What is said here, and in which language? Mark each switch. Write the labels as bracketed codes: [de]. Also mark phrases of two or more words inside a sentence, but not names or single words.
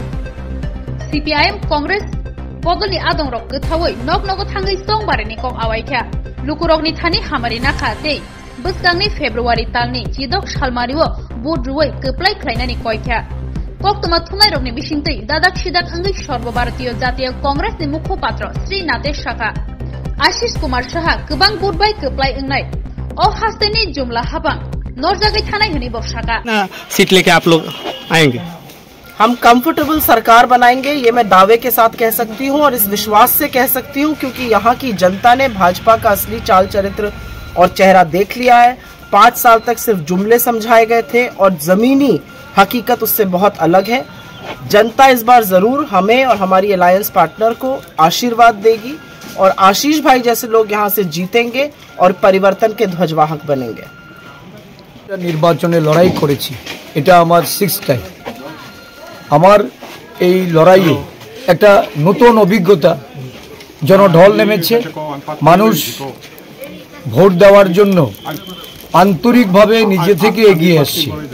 [brx] सीपीआईएम कांग्रेस बदलनि आदंरक गथावै नगनगो थांगै चंबारिनि कक आवाइखा लुकुरकनि थानि हामारि नाखा दे बुसकांनि फेब्रुवारि तालनि जिदक सालमारिओ बुद्रुवै कप्लाय ख्लायनानि कयखा कोक्तमा थुनाय रगनि बिसिंतै दादाक सिदाक अंगै सर्वभारतीय जातीय कांग्रेसनि मुखपात्र श्रीनाथे शाखा आशिष कुमार साहा गोबां बुधबाय कप्लाय अंनाय ओ हास्तेनि जुमला हाबां नरजागै थानाय हनि बसाका [hi] सीट लेके आप लोग आएंगे हम कंफर्टेबल सरकार बनाएंगे ये मैं दावे के साथ कह सकती हूँ और इस विश्वास से कह सकती हूँ क्योंकि यहाँ की जनता ने भाजपा का असली चाल चरित्र और चेहरा देख लिया है 5 साल तक सिर्फ जुमले समझाए गए थे और जमीनी हकीकत उससे बहुत अलग है जनता इस बार जरूर हमें और हमारी [en] alliance partner [hi] को आशीर्वाद देगी और आशीष भाई जैसे लोग यहाँ से जीतेंगे और परिवर्तन के ध्वजवाहक बनेंगे [bn] নির্বাচনে লড়াই করেছি এটা আমার 6th টাইম আমার এই লড়াইয়ে একটা নতুন অভিজ্ঞতা জনঢল নেমেছে মানুষ ভোট দেওয়ার জন্য আন্তরিকভাবে নিজে থেকে এগিয়ে আসছে